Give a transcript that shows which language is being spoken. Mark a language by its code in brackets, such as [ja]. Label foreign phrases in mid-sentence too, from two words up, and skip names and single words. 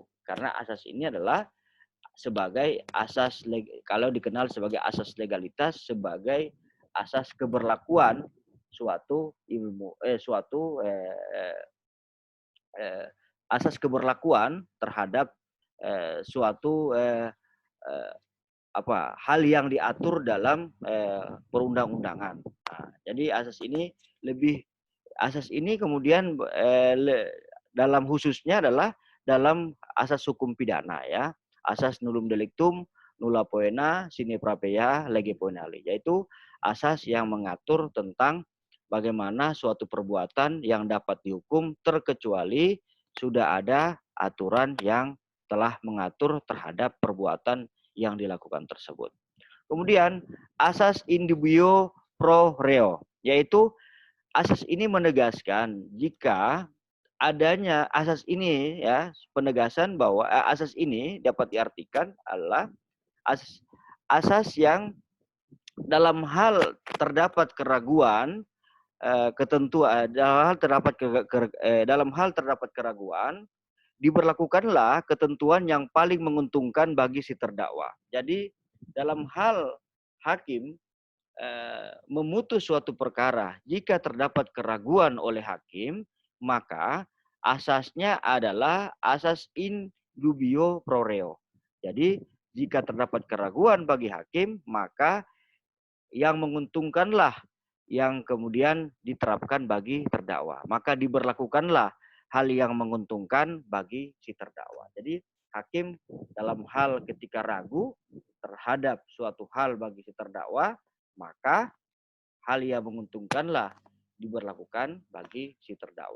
[id] Karena asas ini adalah sebagai asas kalau dikenal sebagai asas legalitas, sebagai asas keberlakuan suatu asas keberlakuan terhadap suatu hal yang diatur dalam perundang-undangan. Nah, jadi asas ini kemudian dalam khususnya adalah dalam asas hukum pidana ya, asas [la] nullum delictum nulla poena sine praedia lege poenali, [id] yaitu asas yang mengatur tentang bagaimana suatu perbuatan yang dapat dihukum terkecuali sudah ada aturan yang telah mengatur terhadap perbuatan yang dilakukan tersebut. Kemudian asas [la] in dubio pro reo, [id] yaitu asas ini menegaskan jika adanya asas ini ya, penegasan bahwa asas ini dapat diartikan adalah asas, asas yang dalam hal terdapat keraguan ketentuan dalam hal terdapat keraguan diberlakukanlah ketentuan yang paling menguntungkan bagi si terdakwa. Jadi dalam hal hakim memutus suatu perkara, jika terdapat keraguan oleh hakim, maka asasnya adalah asas [la] in dubio pro reo. [id] Jadi jika terdapat keraguan bagi hakim, maka yang menguntungkanlah yang kemudian diterapkan bagi terdakwa. Maka diberlakukanlah hal yang menguntungkan bagi si terdakwa. Jadi hakim dalam hal ketika ragu terhadap suatu hal bagi si terdakwa, maka hal yang menguntungkanlah diberlakukan bagi si terdakwa.